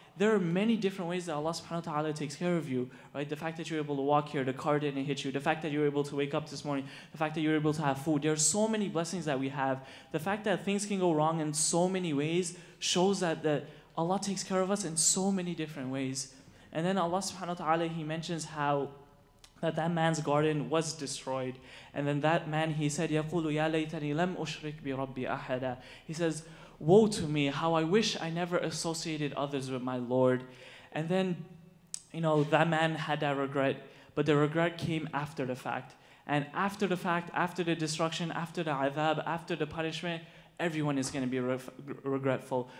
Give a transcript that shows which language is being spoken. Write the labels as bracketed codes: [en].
[en] There are many different ways that Allah subhanahu wa ta'ala takes care of you, right? The fact that you're able to walk here, the car didn't hit you, the fact that you're able to wake up this morning, the fact that you're able to have food. There are so many blessings that we have. The fact that things can go wrong in so many ways shows that Allah takes care of us in so many different ways. And then Allah subhanahu wa ta'ala, He mentions how that man's garden was destroyed. And then that man, he said, [ar] يَقُولُ يَا لَيْتَنِي لَمْ أُشْرِكْ بِرَبِّي أَحَدًا. [en] He says, woe to me, how I wish I never associated others with my Lord. And then that man had that regret, but the regret came after the fact. And after the fact, after the destruction, after the adhab, after the punishment, everyone is going to be regretful.